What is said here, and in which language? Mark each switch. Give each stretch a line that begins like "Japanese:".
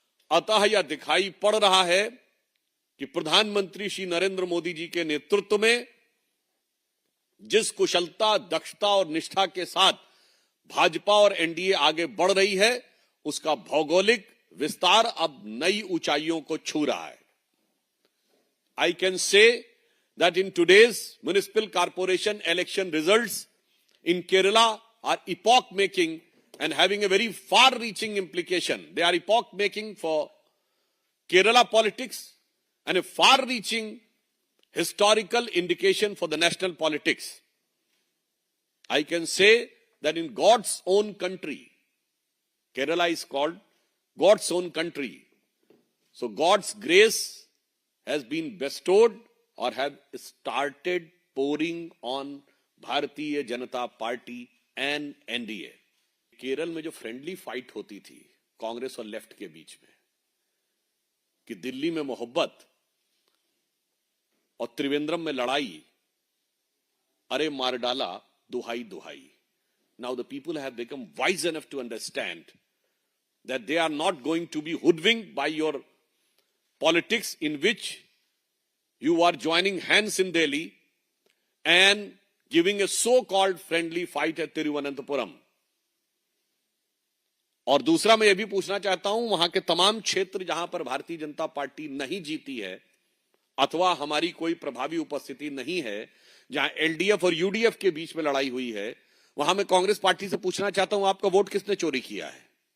Hindi: अतः यह दिखाई पड़ रहा है कि प्रधानमंत्री श्री नरेंद्र मोदी जी के नेतृत्व में जिस कुशलता, दक्षता और निष्ठा के साथ भाजपा और एनडीए आगे बढ़ रही है, उसका भौगोलिक विस्तार अब नई ऊंचाइयों को छू रहा है।
English: I can say that in today's municipal corporation election results in Kerala are epoch-making and having a very far-reaching implication. They are epoch-making for Kerala politics and a far-reaching historical indication for the national politics. I can say that in God's own country, Kerala is called God's own country. So God's grace has been bestowed or have started pouring on Bharatiya Janata Party and NDA.
Hindi: Kerala में जो friendly fight होती थी कांग्रेस और left के बीच में, कि दिल्ली में मोहब्बत और त्रिवेंद्रम में लड़ाई, अरे मार डाला दुहाई दुहाई।
English: Now the people have become wise enough to understand that they are not going to be hoodwinked by your politics in which you are joining hands in Delhi and giving a so-called friendly fight at Tiruvananthapuram.
Hindi: और दूसरा मैं ये भी पूछना चाहता हूं, वहां के तमाम क्षेत्र जहां पर भारतीय जनता पार्टी नहीं जीती है अथवा हमारी कोई प्रभावी उपस्थिति नहीं है, जहां एलडीएफ और यूडीएफ के बीच में लड़ाई हुई है, वहां मैं कांग्रेस पार्टी से पूछना चाहता हूं, आपका वोट किसने चोरी किया है?